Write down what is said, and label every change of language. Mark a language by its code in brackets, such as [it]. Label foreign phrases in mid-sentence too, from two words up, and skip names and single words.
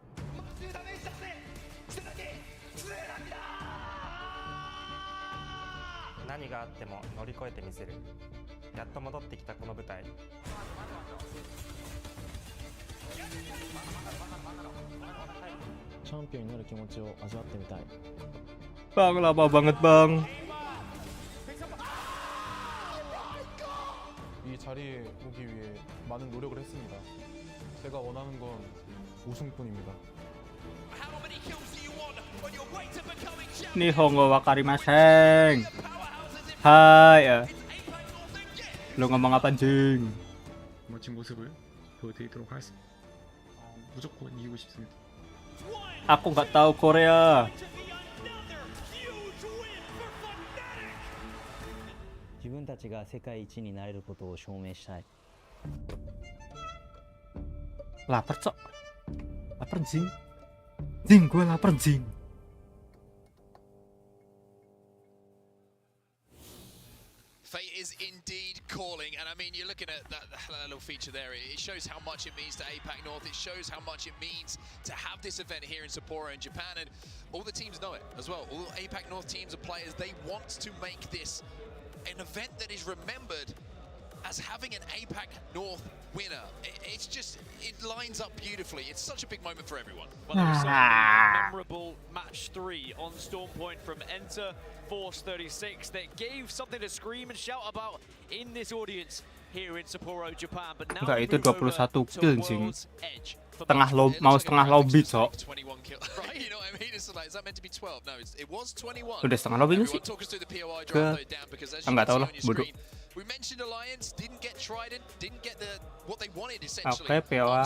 [ja] 何があっても乗り越えてみせる。やっと戻ってきたこの舞台。チャンピオンになる気持ちを味わってみたい。 [id] Bang, lama banget bang. [ko] 이 자리에 오기 위해 많은 노력을 했습니다. 제가 원하는 건 우승뿐입니다. [ja] 日本語分かりません. [id] Hai. Lu ngomong apa anjing? [ko] 멋진 모습을 보여드리도록 하겠습니다. 무조건 이기고 싶습니다. [id] Aku nggak tahu Korea. [ja] 自分たちが世界一になれることを証明したい。 [id] Lapar cok. Lapar jing. Jing, gue lapar jing. [en] Fate is indeed calling, and I mean, you're looking at that little feature there. It shows how much it means to APAC North. It shows how much it means to have this event here in Sapporo in Japan, and all the teams know it as well. All APAC North teams and players, they want to make this an event that is remembered as having an APAC North winner. It's just, it lines up beautifully. It's such a big moment for everyone. Well, there was certainly memorable match 3 on Storm Point from Enter Force 36 that gave something to scream and shout about in this audience here in Sapporo, Japan. But now [id] Enggak, itu 21 kill, Jing. Edge. mau setengah lobby, Cok. Udah setengah lobby sih. Enggak tahu lah, bodoh. Oke, POI.